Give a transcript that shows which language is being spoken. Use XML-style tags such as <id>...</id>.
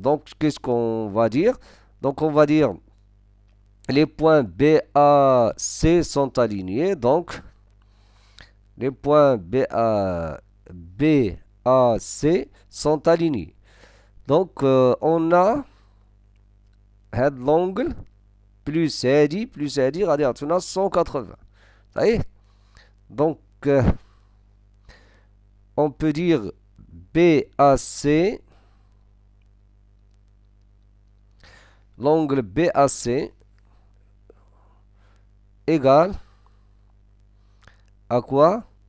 <fr>Donc qu'est-ce qu'on va dire? Donc on va dire les points BAC sont alignés. Donc les points BAC sont alignés. Donc on a l'angle</fr> <ar>plus هادي غادي يعطينا 180.</ar> <fr>Ça y est. Donc, on peut dire BAC, l'angle BAC égale à quoi?</fr>